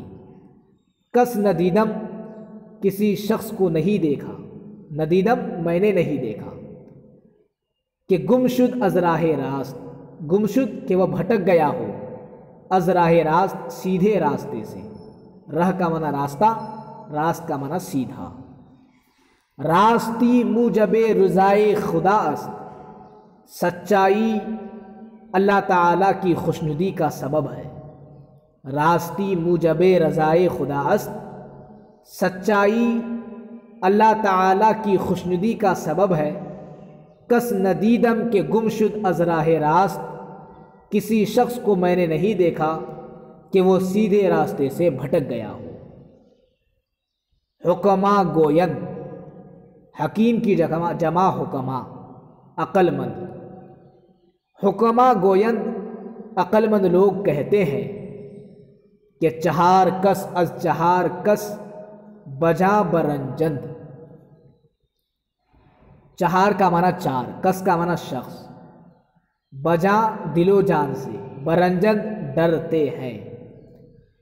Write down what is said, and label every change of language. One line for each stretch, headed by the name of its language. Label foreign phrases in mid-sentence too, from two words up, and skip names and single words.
Persian: کس ندیدم،
Urdu: کسی شخص کو نہیں دیکھا، ندیدم میں نے نہیں دیکھا،
Persian: کہ گم شد از راہ راست، گم شد
Urdu: کہ وہ بھٹک گیا ہو،
Persian: از راہ راست
Urdu: سیدھے راستے سے، راہ کا معنی راستہ، راست کا معنی سیدھا۔
Persian: راستی موجب رضائے خدا است،
Urdu: سچائی اللہ تعالیٰ کی خوشنودی کا سبب ہے۔
Persian: راستی موجب رضائے خدا است،
Urdu: سچائی اللہ تعالیٰ کی خوشنودی کا سبب ہے۔
Persian: کس ندیدم کے گم شد از راہ راست،
Urdu: کسی شخص کو میں نے نہیں دیکھا کہ وہ سیدھے راستے سے بھٹک گیا ہو۔
Persian: حکما گوید،
Urdu: حکیم کی جمع حکما، عقل مند۔
Persian: حکما گویند،
Urdu: عقل مند لوگ کہتے ہیں کہ
Persian: چہار کس از چہار کس بجا برنجند۔
Urdu: چہار کا معنی چار، کس کا معنی شخص، بجا دل و جان سے، برنجند ڈرتے ہیں۔